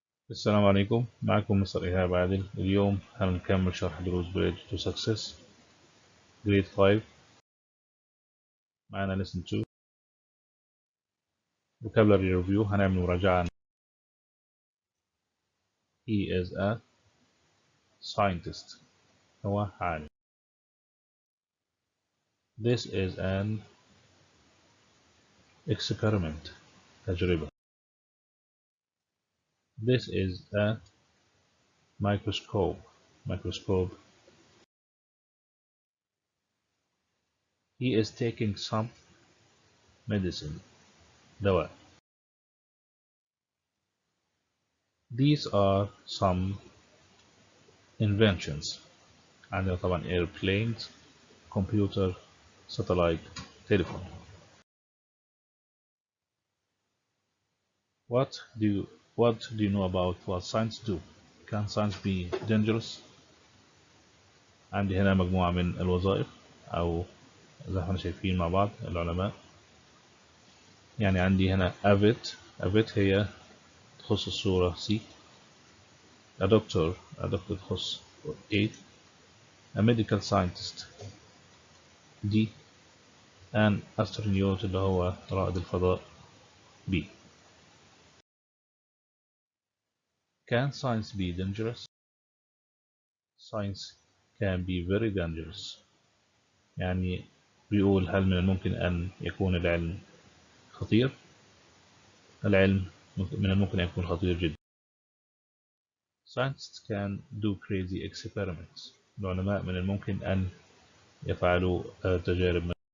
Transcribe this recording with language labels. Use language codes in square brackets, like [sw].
[ar] السلام عليكم، معكم مستر إيهاب عادل. اليوم هنكمل شرح دروس Bridge to Success Grade 5. معانا [en] Lesson 2 Vocabulary Review. [ar] هنعمل مراجعة عن [en] He is a scientist. [ar] هو عالم. [en] This is an experiment. [ar] تجربة. [en] This is a microscope. Microscope. He is taking some medicine. [ar] دواء. [en] These are some inventions. [ar] عندنا طبعا [en] airplanes, computer, satellite, telephone. What do you know about what science do? Can science be dangerous? [ar] عندي هنا مجموعة من الوظائف أو زي ما احنا شايفين مع بعض العلماء. يعني عندي هنا أفيت هي تخص الصورة C. [en] A doctor [ar] تخص [en] A. A medical scientist D. An astronaut [ar] اللي هو رائد الفضاء B. [en] Can science be dangerous? Science can be very dangerous. [ar] يعني بيقول هل من الممكن أن يكون العلم خطير؟ العلم من الممكن أن يكون خطير جدا. [en] Scientists can do crazy experiments. [ar] العلماء من الممكن أن يفعلوا تجارب.